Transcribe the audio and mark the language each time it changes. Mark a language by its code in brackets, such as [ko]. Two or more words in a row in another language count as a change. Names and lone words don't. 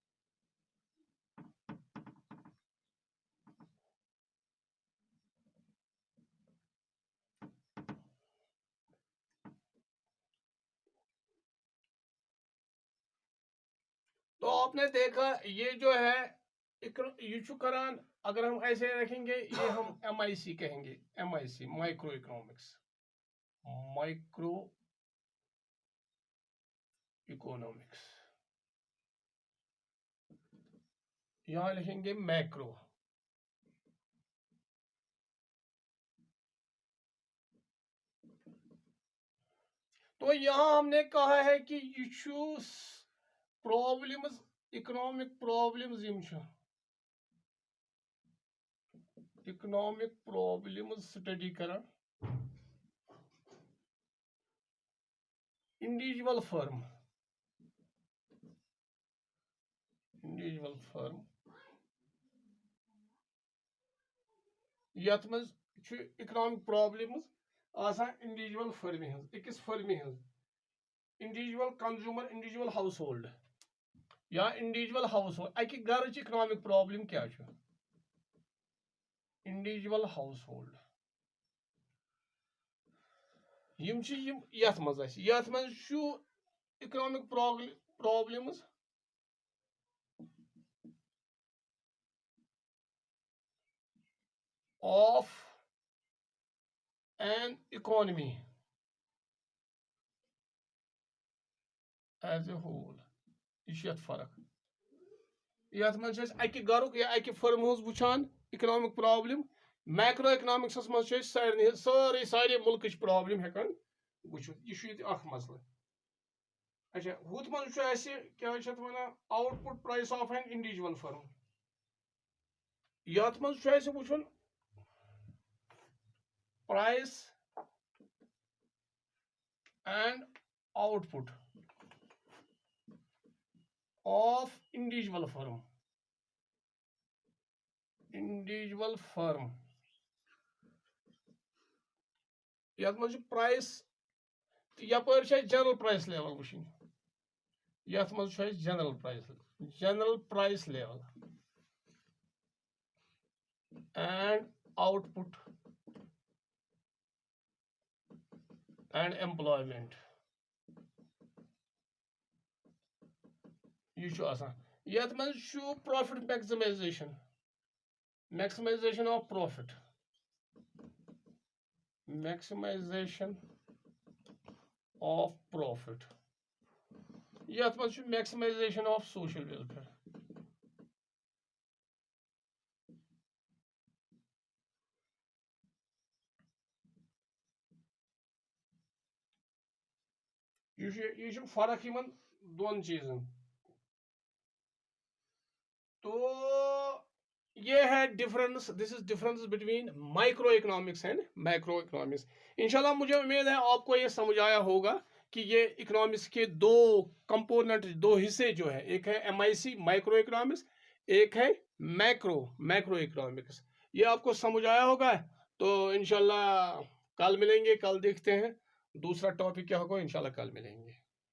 [ur] تو آپ نے دیکھا یہ جو ہے یہ [ks] چھُ کران، [ur] اگر ہم ایسے رکھیں گے یہ ہم ایم آئی سی کہیں گے، [en] MIC micro economics, micro economics. [ur] یہاں لکھیں گے میکرو. تو یہاں ہم نے کہا ہے کہ یہ چھُ پرابلمز، [en] economic problems [ks] یم چھِ، [en] economic problems [ur] سٹڈی کران [en] individual firm. individual firm [ks] یتھ منٛز چھُ [en] economic problems [ks] آسان [en] individual firm [ks] ہٕنٛز أکِس firm ہٕنٛز [en] individual consumer individual household [ks] یا [en] individual household [ks] اکہِ گرٕچ [en] economic problem [ks] کیٛاہ چھُ [en] individual household [ks] یِم چھِ یِم یتھ منٛز اَسہِ یتھ منٛز چھُ [en] economic problems of an economy as a whole [ks] یہ چھُ یتھ فرق یتھ منٛز چھِ أسۍ اکہِ گرُک یا اکہِ فرم ہٕنٛز وٕچھان [en] economic problem [ks] میکرو اکنامکسس منٛز چھِ أسۍ سارے مُلکٕچ پرابلم ہٮ۪کان وٕچھِتھ یہِ چھُ ییٚتہِ اکھ مسلہٕ اچھا ہُتھ منٛز چھُ اَسہِ کیٛاہ چھِ اتھ وَنان [en] output price of an individual firm [ks] یتھ منٛز چھُ اَسہِ وٕچھُن [en] price and output of individual firm [ks] یتھ منٛز چھُ پرایس یپٲرۍ چھِ اَسہِ [en] general price level [ks] وٕچھِنۍ یتھ منٛز چھُ اَسہِ [en] general price level and output and employment [ks] یہ چھُ آسان یتھ منٛز چھُ profit [en] maximization of profit [ks] یتھ منٛز چھُ [en] maximization of social welfare [ks] یہ چھُ فرق یِمن دۄن چیٖزن [ur] تو یہ ہے ڈفرنس [en] this is difference between micro economics and macro economics [ur] انشاءاللہ مجھے امید ہے آپ کو یہ سمجھ آیا ہوگا کہ یہ اکنامکس کے دو کمپوننٹ دو حصے جو ہے ایک ہے MIC [en] micro economics [ur] ایک ہے [en] macro economics [ur] یہ آپ کو سمجھ آیا ہوگا تو انشاءاللہ کل ملیں گے کل دیکھتے ہیں دوسرا ٹاپک کیا ہوگا انشاءاللہ کل ملیں گے